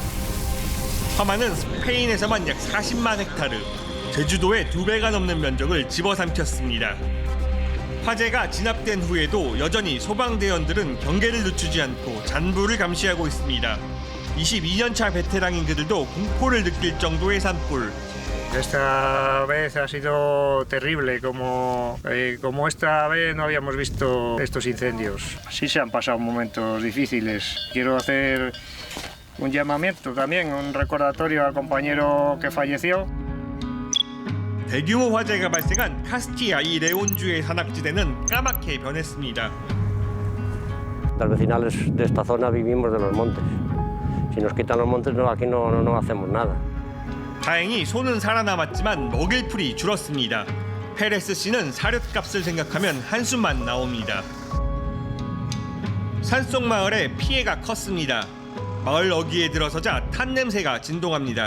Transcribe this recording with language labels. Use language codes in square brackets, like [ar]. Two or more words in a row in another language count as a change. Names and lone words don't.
[ko] 화마는 스페인에서만 약 40만 헥타르, 제주도의 2배가 넘는 면적을 집어삼켰습니다. 화재가 진압된 후에도 여전히 소방대원들은 경계를 늦추지 않고 잔불을 감시하고 있습니다. 22년차 베테랑인 그들도 공포를 느낄 정도의 산불. [es] Esta vez ha sido terrible, como esta vez no habíamos visto estos incendios. Sí se han pasado momentos difíciles. Quiero hacer un llamamiento también, un recordatorio al compañero que falleció. [ko] 대규모 화재가 발생한 카스티아 이 레온주의 산악지대는 까맣게 변했습니다. [es] Los vecinales de esta zona vivimos de los montes. Si nos quitan los montes, aquí no hacemos nada. [ko] 다행히 소는 살아남았지만 먹일 풀이 줄었습니다. 페레스 씨는 사료값을 생각하면 한숨만 나옵니다. 산속 마을에 피해가 컸습니다. 마을 어귀에 들어서자 탄 냄새가 진동합니다.